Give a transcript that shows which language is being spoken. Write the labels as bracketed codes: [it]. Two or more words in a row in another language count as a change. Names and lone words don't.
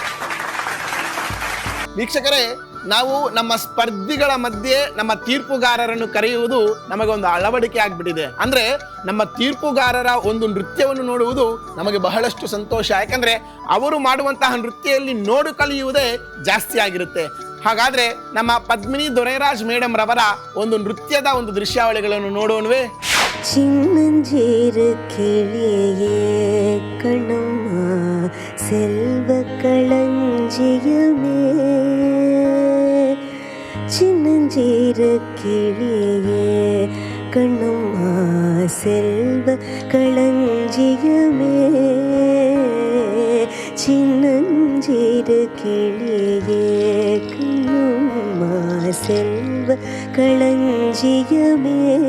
[kn] ವೀಕ್ಷಕರೇ, ನಾವು ನಮ್ಮ ಸ್ಪರ್ಧಿಗಳ ಮಧ್ಯೆ ನಮ್ಮ ತೀರ್ಪುಗಾರರನ್ನು ಕರೆಯುವುದು ನಮಗೆ ಒಂದು ಅಳವಡಿಕೆ ಆಗ್ಬಿಟ್ಟಿದೆ. ಅಂದ್ರೆ ನಮ್ಮ ತೀರ್ಪುಗಾರರ ಒಂದು ನೃತ್ಯವನ್ನು ನೋಡುವುದು ನಮಗೆ ಬಹಳಷ್ಟು ಸಂತೋಷ. ಯಾಕಂದ್ರೆ ಅವರು ಮಾಡುವಂತಹ ನೃತ್ಯದಲ್ಲಿ ನೋಡು ಕಲಿಯುವುದೇ ಜಾಸ್ತಿ ಆಗಿರುತ್ತೆ. ಹಾಗಾದ್ರೆ ನಮ್ಮ ಪದ್ಮಿನಿ ದೊರೈರಾಜ್ ಮೇಡಮ್ ರವರ ಒಂದು ನೃತ್ಯದ ಒಂದು ದೃಶ್ಯಾವಳಿಗಳನ್ನು ನೋಡೋಣವೇ? [ta] சின்னஞ்சீரு கிளியே கண்ணம்மா செல்வ களஞ்சியமே, சின்னஞ்சீரு கிளியே கண்ணம்மா செல்வ களஞ்சியமே, சின்னஞ்சீரு கிளியே கண்ணம்மா செல்வ களஞ்சியமே,